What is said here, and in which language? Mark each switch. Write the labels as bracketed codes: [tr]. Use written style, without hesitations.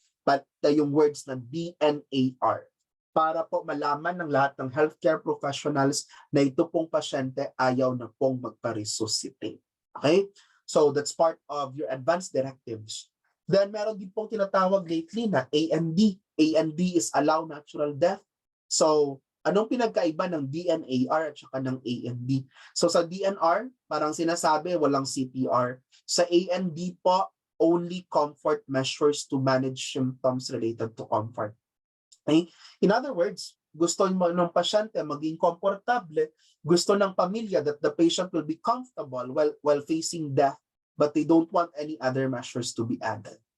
[tl] But yung words na DNAR, para po malaman ng lahat ng healthcare professionals na ito pong pasyente ayaw na pong magpa-resuscitate. Okay? [en] So that's part of your advanced directives. Then [tl] meron din pong tinatawag lately na [en] A&D. A&D is allow natural death. [tl] So anong pinagkaiba ng DNAR at saka ng A&D? So sa DNR, parang sinasabi walang CPR. [en] Sa A&D po, only comfort measures to manage symptoms related to comfort. Okay? In other words, [tl] gusto ng pasyente maging komportable, gusto ng pamilya [en] that the patient will be comfortable while facing death, but they don't want any other measures to be added.